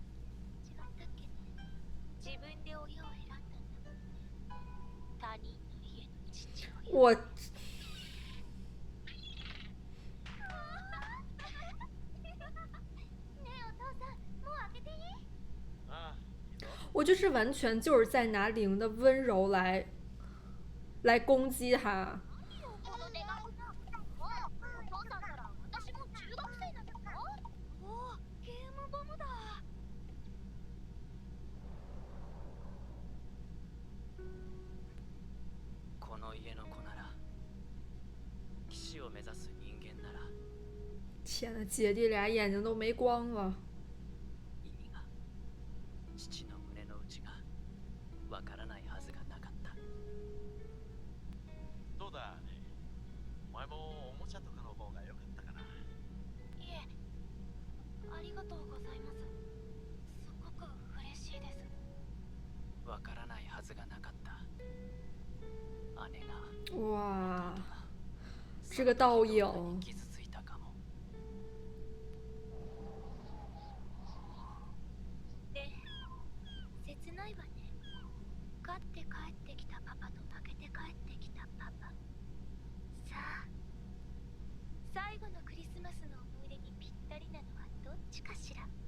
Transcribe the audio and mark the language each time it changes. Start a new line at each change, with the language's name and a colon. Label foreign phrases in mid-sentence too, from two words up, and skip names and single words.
Chinese: 我我就是完全就是在拿灵的温柔来攻击他。
Japanese: この家の子なら、騎士を目指す人間なら。
Chinese: 天呐，姐弟俩眼睛都没光了。
Japanese: 意味が、父の胸の内がわからないはずがなかった。どうだね。お前もおもちゃとかの方が良かったかな。いえ、ありがとうございます。すごく嬉しいです。わからないはずがなかった。姉が。
Chinese: 哇，这个倒影。
Japanese: で、切ないわね。勝って帰ってきたパパと負けて帰ってきたパパ。さあ、最後のクリスマスの思い出にぴったりなのはどっちかしら。